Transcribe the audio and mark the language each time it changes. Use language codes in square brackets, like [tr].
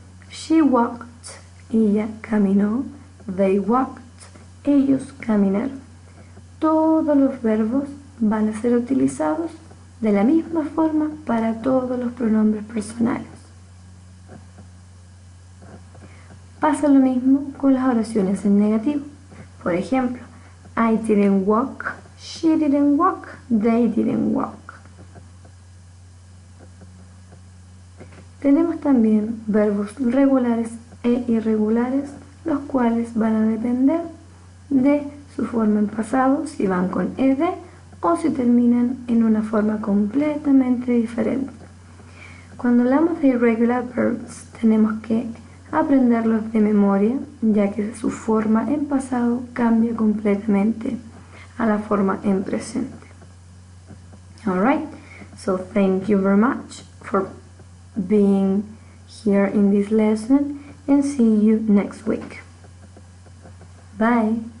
[en] She walked, [es] ella caminó. [en] They walked, [es] ellos caminaron. Todos los verbos van a ser utilizados de la misma forma para todos los pronombres personales. Pasa lo mismo con las oraciones en negativo. Por ejemplo, [en] I didn't walk, she didn't walk, they didn't walk. [es] Tenemos también verbos regulares e irregulares, los cuales van a depender de su forma en pasado, si van con ed o si terminan en una forma completamente diferente. Cuando hablamos de irregular verbs, tenemos que aprenderlos de memoria, ya que su forma en pasado cambia completamente a la forma en presente. [en] Alright, so thank you very much for being here in this lesson and see you next week. Bye!